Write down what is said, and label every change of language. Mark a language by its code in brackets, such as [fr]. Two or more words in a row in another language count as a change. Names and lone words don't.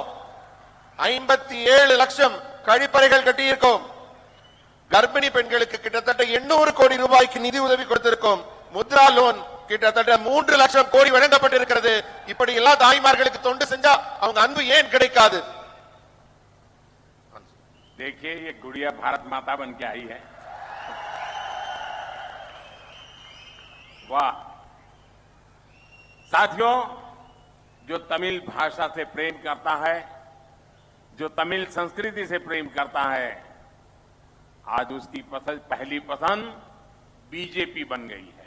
[ta] 57 லட்சம் கழிப்பறைகள் கட்டி இருக்கோம். கர்ப்பிணி பெண்களுக்கு கிட்டத்தட்ட 800 கோடி ரூபாய்க்கு நிதி உதவி கொடுத்திருக்கோம். முத்ரா லோன் கிட்டத்தட்ட 3 லட்சம் கோடி வழங்கப்பட்டிருக்கிறது. இப்படி எல்லா தாய்மார்களுக்கு தொண்டு செஞ்சா அவங்க அன்பு ஏன் கிடைக்காது? [hi] देखिए, ये गुड़िया भारत माता बन के आई है। वाह साथियों, जो तमिल भाषा से प्रेम करता है, जो तमिल संस्कृति से प्रेम करता है, आज उसकी पहली पसंद बीजेपी बन गई है।